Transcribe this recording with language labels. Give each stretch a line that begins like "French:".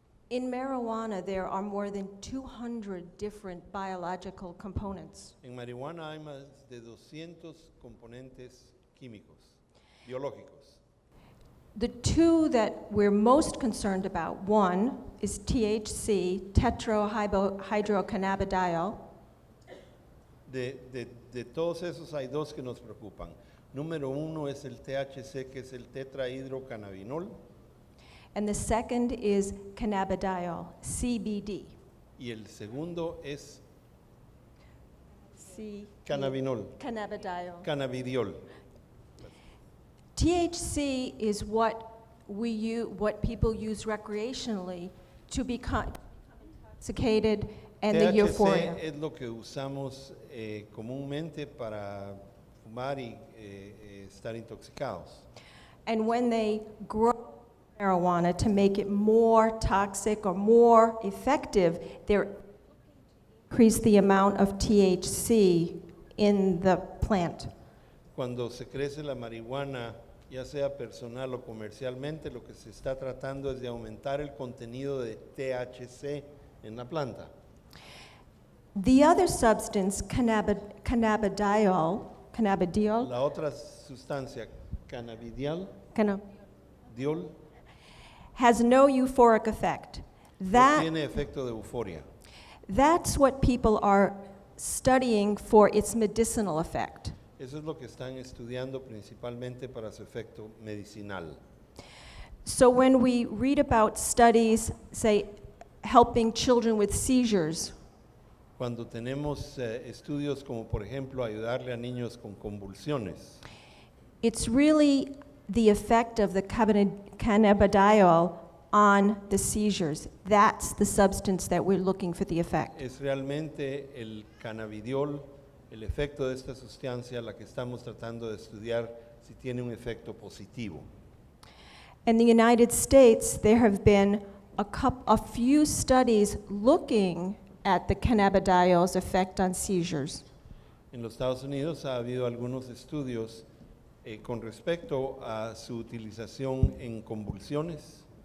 English: In marijuana, there are more than 200 different biological components.
Spanish: En marihuana hay más de 200 componentes químicos, biológicos.
English: The two that we're most concerned about, one is THC, tetrahydrocannabidiol.
Spanish: De todos esos hay dos que nos preocupan. Número uno es el THC, que es el tetrahidrocannabinol.
English: And the second is cannabidiol, CBD.
Spanish: Y el segundo es
English: Cannabidiol.
Spanish: cannabidiol.
English: THC is what people use recreationally to become intoxicated and the euphoria.
Spanish: THC es lo que usamos comúnmente para fumar y estar intoxicados.
English: And when they grow marijuana to make it more toxic or more effective, they're increase the amount of THC in the plant.
Spanish: cuando se crece la marihuana, ya sea personal o comercialmente, lo que se está tratando es de aumentar el contenido de THC en la planta.
English: The other substance, cannabidiol,
Spanish: La otra sustancia, cannabidiol, canna- diol,
English: has no euphoric effect.
Spanish: no
English: That,
Spanish: tiene efecto de euforia.
English: that's what people are studying for its medicinal effect.
Spanish: Eso es lo que están estudiando principalmente para su efecto medicinal.
English: So when we read about studies, say, helping children with seizures,
Spanish: Cuando tenemos estudios como por ejemplo ayudarle a niños con convulsiones,
English: it's really the effect of the cannabidiol on the seizures. That's the substance that we're looking for the effect.
Spanish: es realmente el cannabidiol, el efecto de esta sustancia, la que estamos tratando de estudiar si tiene un efecto positivo.
English: In the United States, there have been a few studies looking at the cannabidiol's effect on seizures.
Spanish: En los Estados Unidos ha habido algunos estudios con respecto a su utilización en convulsiones